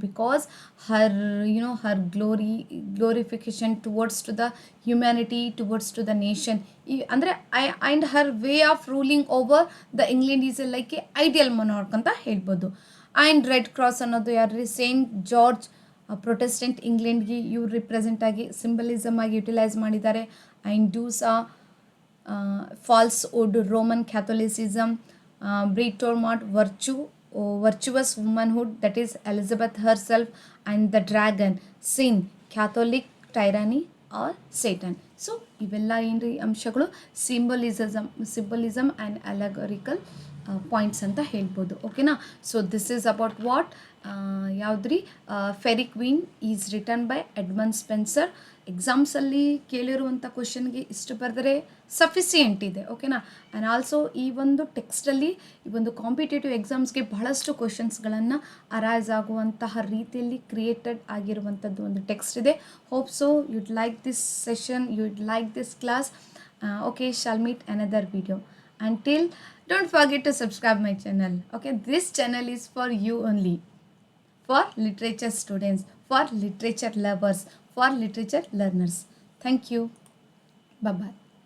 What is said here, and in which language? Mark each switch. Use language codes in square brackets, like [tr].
[en] because her glorification towards to the humanity, towards to the nation, ಈ ಅಂದರೆ and her way of ruling over the England is like a ideal monarch [kn] ಅಂತ ಹೇಳ್ಬೋದು. And red cross ಅನ್ನೋದು ಯಾರು, Saint George Protestant ಇಂಗ್ಲೆಂಡ್ಗೆ ಇವ್ರು represent ಆಗಿ symbolism ಆಗಿ utilise ಮಾಡಿದ್ದಾರೆ. [en] And Duessa falsehood Roman Catholicism. Britomart virtuous womanhood, that is Elizabeth herself. And the dragon, sin, Catholic tyranny or Satan. [kn] So ಇವೆಲ್ಲ ಏನ್ರಿ ಅಂಶಗಳು ಸಿಂಬಲಿಸಮ್ ಆ್ಯಂಡ್ ಅಲೆಗೋರಿಕಲ್ ಪಾಯಿಂಟ್ಸ್ ಅಂತ ಹೇಳ್ಬೋದು. ಓಕೆನಾ? [en] So this is about what ಯಾವುದ್ರಿ faerie queene is written by Edmund Spenser. [kn] ಎಕ್ಸಾಮ್ಸಲ್ಲಿ ಕೇಳಿರುವಂಥ ಕ್ವಶನ್ಗೆ ಇಷ್ಟು ಬರೆದರೆ ಸಫಿಸಿಯೆಂಟ್ ಇದೆ. ಓಕೆನಾ? ಆ್ಯಂಡ್ ಆಲ್ಸೋ ಈ ಒಂದು ಟೆಕ್ಸ್ಟಲ್ಲಿ ಈ ಒಂದು ಕಾಂಪಿಟೇಟಿವ್ ಎಕ್ಸಾಮ್ಸ್ಗೆ ಬಹಳಷ್ಟು ಕ್ವಶನ್ಸ್ಗಳನ್ನು ಅರೈಸ್ ಆಗುವಂತಹ ರೀತಿಯಲ್ಲಿ ಕ್ರಿಯೇಟೆಡ್ ಆಗಿರುವಂಥದ್ದು ಒಂದು ಟೆಕ್ಸ್ಟ್ ಇದೆ. [en] Hope so you'd like this session, you'd like this class. Okay, shall meet another video. Until, don't forget to subscribe my channel. Okay, this channel is for you only, for literature students, for literature lovers, for literature learners. Thank you. Bye bye.